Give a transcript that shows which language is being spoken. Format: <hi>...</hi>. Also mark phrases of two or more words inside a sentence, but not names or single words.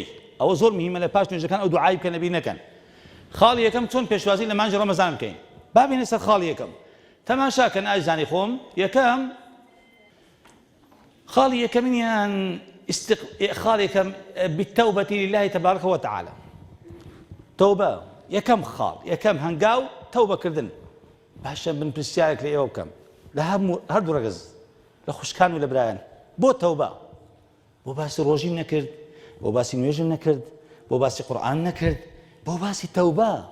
<ckb>ئەوە زۆر مهمە لە پاش نوێژەکان ئەو دوعای بکەن نەبی نەکەن. خاڵی یەکەم چۆن پێشوازی لە مانجی ڕەمەزان بکەین. بابینە سەر خاڵی یەکەم تەماشاکەن ئازانی خۆم. یەکەم خاڵی یەکەمینیان خاڵی یەکەم</ckb> <ar>بالتەوبەتی لله تبارك وتعالى.</ar> <ckb>تەوبە یەکەم خاڵ یەکەم هەنگاو تەوبەکردن. باشە من پرسیارێک لە ئێوە بکەم لە هەردوو ڕەگەز لە خوشکان و لە برایان بۆ تەوبە بۆ باسی ڕۆژیم نەکرد، بۆ باسی نوێژم نەکرد، بۆ باسی قورئان نەکرد، بۆ باسی تەوبە.</ckb>